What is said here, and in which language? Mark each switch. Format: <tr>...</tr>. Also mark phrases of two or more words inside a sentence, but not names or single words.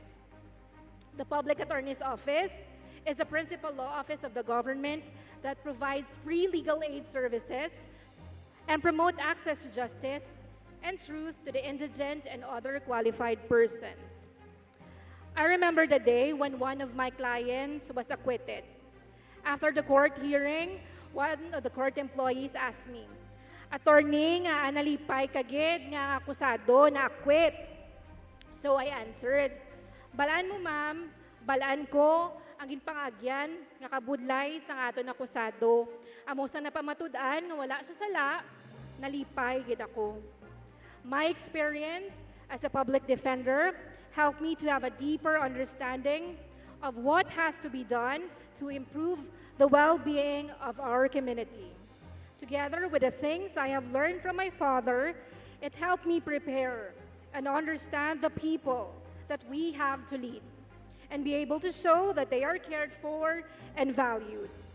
<en>The Public Attorney's Office is the principal law office of the government that provides free legal aid services and promote access to justice and truth to the indigent and other qualified persons. I remember the day when one of my clients was acquitted. After the court hearing, one of the court employees asked me,</en> <hil>"Attorney, nga analipay kagid nga akusado na acquit."</hil> <en>So I answered,</en> <hil>"Balaan mo ma'am, balaan ko ang ginpangagyan nga kabudlay sa aton akusado. Amo sa napamatud-an nga wala siya sala, nalipay gid ako."</hil> <en>My experience as a public defender helped me to have a deeper understanding of what has to be done to improve the well-being of our community. Together with the things I have learned from my father, it helped me prepare and understand the people that we have to lead and be able to show that they are cared for and valued.</en>